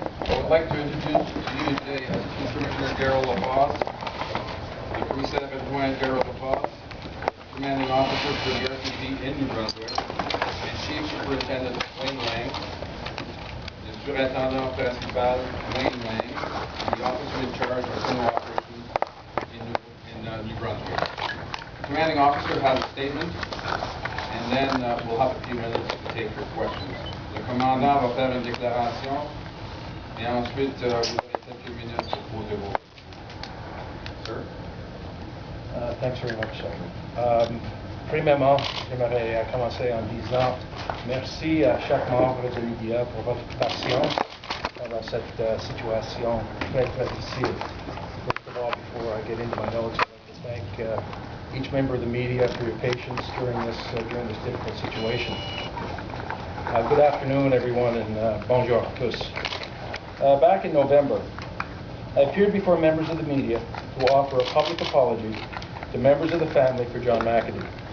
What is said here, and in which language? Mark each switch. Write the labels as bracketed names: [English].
[English] I would like to introduce to you today Assistant Commissioner Daryl LaFosse, the [French] Commissaire Adjoint [English] Daryl LaFosse, Commanding Officer for the R.C.M.P in New Brunswick, and Chief Superintendent Wayne Lang, the [French] Surintendant Principal [English] Wayne Lang, and the Officer in Charge of Criminal Operations in New Brunswick. The Commanding Officer has a statement, and then we'll have a few minutes to take your questions. [French] Le commandant va faire une déclaration, et ensuite vous aurez quelques minutes pour poser vos questions. [English] Sir? Thanks very much, Sergeant. [French] Premièrement, j'aimerais commencer en disant merci à chaque membre de l'IDA pour votre patience dans cette situation très difficile. [English] First of all, before I get into my notes, I'd like to thank each member of the media for your patience during this difficult situation. Good afternoon, everyone, and [French] bonjour à tous. [English] Back in November, I appeared before members of the media to offer a public apology to members of the family for John McKendy.